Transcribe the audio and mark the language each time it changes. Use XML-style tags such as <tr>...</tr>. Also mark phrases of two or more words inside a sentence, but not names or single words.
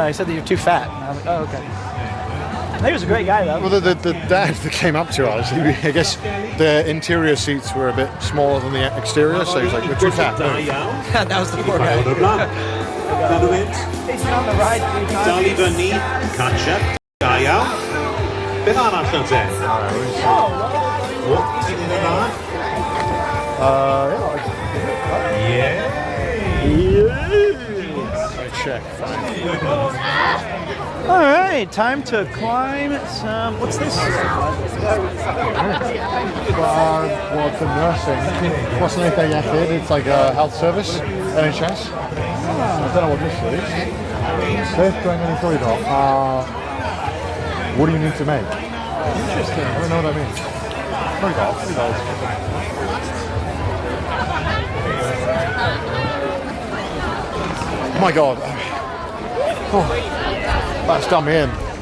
<en>He said that you're too fat. And I was like, oh, okay. He was a great guy, though. Well, the dad that came up to us, I guess the interior seats were a bit smaller than the exterior, so he was like, we're too fat. That was the poor guy. He's been on the ride 3 times.</en> <cy>Dal I fyny,</cy> <en>catch up,</en> <cy>da iawn. Beth arall yn te? O, ti'n mynd</cy> <en>Check, fine. All right, time to climb some. What's this? Well, for nursing.</en> <cy>Gwasanaethau Iechyd,</cy> <en>it's like a health service, NHS. I don't know what this is.</en> <cy>Beth dwi'n mynd I llwyddo.</cy> <en>What do you need to make? Interesting. I don't know what that means. Llwyddo. Oh my god. Oh, that's done me in.</en>